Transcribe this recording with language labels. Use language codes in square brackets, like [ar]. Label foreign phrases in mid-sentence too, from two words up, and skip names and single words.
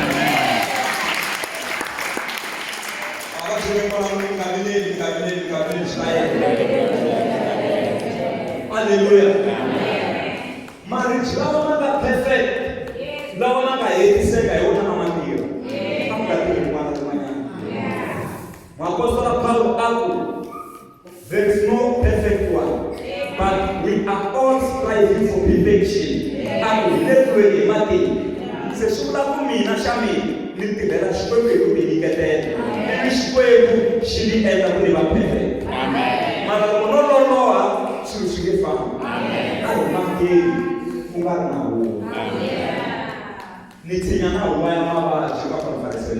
[ts] Hallelujah. Marriage lawa ma nga perfect. Lawa ma nga hetiseka hi wona ma tirha. A ku nga tirhi n'wana rin'wanyana. [en] Apostle Paul aku, there is no perfect one, but we are all striving for perfection. [ts] Aku letwe hi matimba. Se swi vula ku mina xa mina ni tirhela Xikwembu hi ku tinyiketela. Ivi Xikwembu xi ni endla ku ni va perfect. Mara loko no loloha swilo swi nge fambi. A hi makeni ku nga ri na huwa. Ni tshinya na huwa ya mavabyi ka conference leyi.